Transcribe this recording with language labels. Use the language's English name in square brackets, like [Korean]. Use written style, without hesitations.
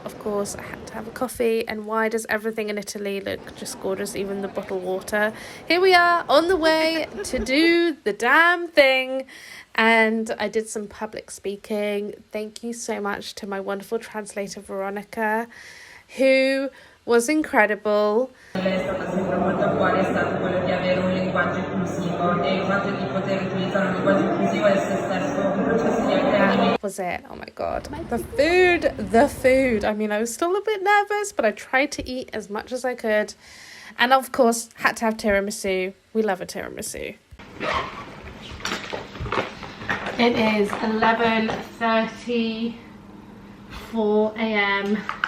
[English] Of course, I had to have a coffee. And why does everything in Italy look just gorgeous, even the bottled water? Here we are on the way to do the damn thing. And I did some public speaking. Thank you so much to my wonderful translator, Veronica, who was incredible. [Italian] È stata sempre molto a cuore è stato quello di avere un linguaggio inclusivo e il fatto di poter utilizzare un linguaggio inclusivo è se stesso un processo di apprendimento. [English] Was it? Oh my god. The food. I mean, I was still a bit nervous, but I tried to eat as much as I could. And of course, had to have tiramisu. We love a tiramisu. It is 11:34 a.m.